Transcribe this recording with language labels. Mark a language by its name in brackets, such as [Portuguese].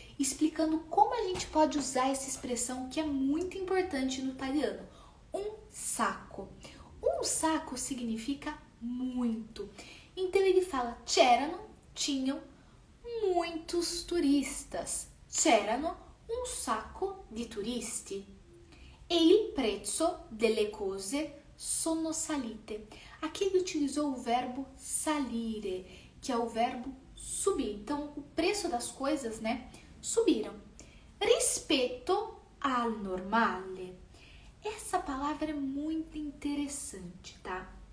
[Portuguese] explicando como a gente pode usar essa expressão que é muito importante no italiano. Um saco. Um saco significa muito. Então ele fala tinham muitos turistas. [Italian] C'erano un sacco di turisti. E il prezzo delle cose sono salite. [Portuguese] Aqui ele utilizou o verbo salire, que é o verbo subir. Então, o preço das coisas, né, subiram. [Italian] Rispetto al normale. [Portuguese] Essa palavra é muito interessante, tá?